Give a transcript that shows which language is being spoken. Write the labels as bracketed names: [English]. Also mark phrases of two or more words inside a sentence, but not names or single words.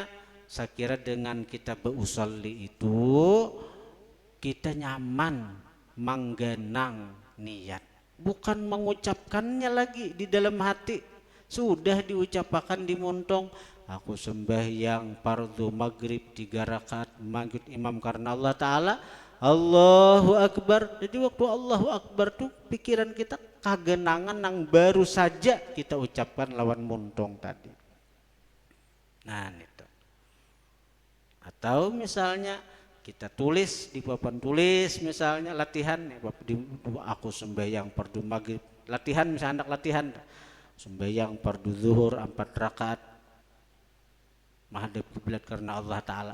[Indonesian] Saya kira dengan kita beusolli itu kita nyaman menggenang niat, bukan mengucapkannya lagi di dalam hati. Sudah diucapkan di muntong, aku sembahyang fardu maghrib 3 rakaat mengikut imam karena Allah Ta'ala, [Arabic] الله أكبر. [Indonesian] Jadi waktu [Arabic] الله أكبر [Indonesian] tuh pikiran kita kagenangan yang baru saja kita ucapkan lawan muntong tadi. Nah itu. Atau misalnya kita tulis di papan tulis, misalnya latihan, aku sembahyang fardu maghrib, latihan misalnya anak latihan, sembahyang fardu zuhur 4 rakaat menghadap kiblat karena Allah Ta'ala.